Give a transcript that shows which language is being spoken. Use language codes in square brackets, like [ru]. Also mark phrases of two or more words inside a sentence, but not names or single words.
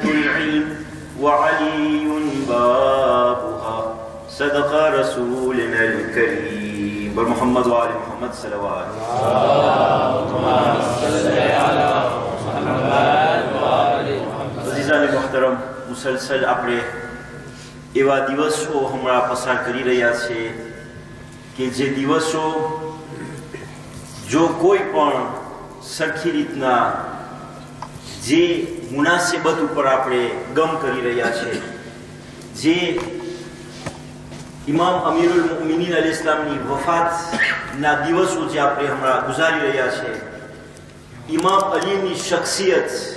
[ar] العلم وعلي بابها صدق رسولنا الكريم محمد وآل محمد صلوات اللهم صل على محمد وآل محمد [ur] عزیزان محترم [gu] મુસલસલ આપણે એવા દિવસો હમણાં પસાર કરી રહ્યા છે કે જે દિવસો જો કોઈ પણ સરખી રીતના જે મુનાસિબત ઉપર આપણે ગમ કરી રહ્યા છે જે ઇમામ અમીરુલ મુમિનીન અલૈહિસ્સલામની વફાતના દિવસો જે આપણે હમણાં ગુજારી રહ્યા છે ઇમામ અલીની શખ્સિયત